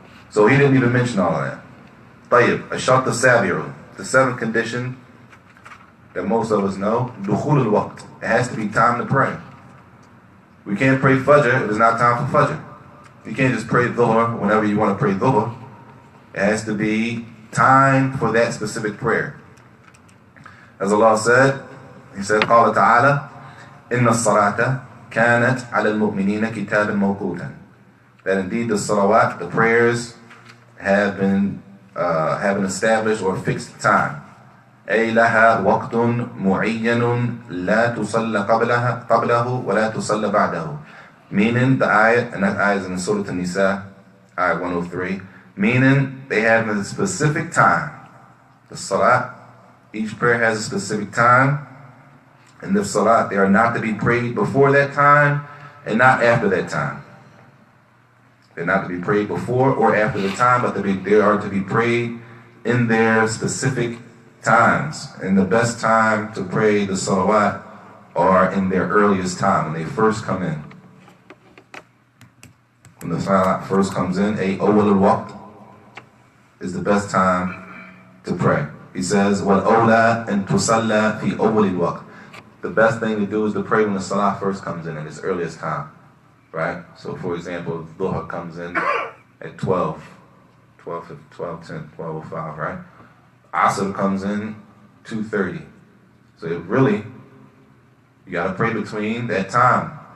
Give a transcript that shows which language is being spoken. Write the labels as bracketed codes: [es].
[en] So he didn't even mention all of that. Tayyib, [ar] ashart al-sabiru, [en] the seventh condition that most of us know, [ar] dukhul al-waqt. [en] It has to be time to pray. We can't pray fajr if it's not time for fajr. You can't just pray dhuhr whenever you want to pray dhuhr. It has to be time for that specific prayer. As Allah said, He said, [ar] قال تعالى, إن الصلاة كانت على المؤمنين كتابا موقوتا. [en] That indeed the salawat, the prayers, have been established or fixed time. [ar] أي لها وقت معين لا تصلى قبله ولا تصلى بعده. [en] Meaning the ayat, and that ayat is in Surah An-Nisa, ayat 103, meaning they have a specific time. The salat, each prayer has a specific time, and the salat, they are not to be prayed before that time and not after that time. They're not to be prayed before or after the time, but they are to be prayed in their specific times. And the best time to pray the salawat are in their earliest time, when they first come in. When the salat first comes in, awwal al-waqt is the best time to pray. He says, [ar] وَالْأَوْلَى أَن تُصَلَّى فِي أَوَّلِ الْوَقْتِ. [en] The best thing to do is to pray when the salah first comes in its earliest time. Right? So for example, dhuhr comes in at 12, 10, 12:05, right? Asr comes in 2:30. So really, you got to pray between that time.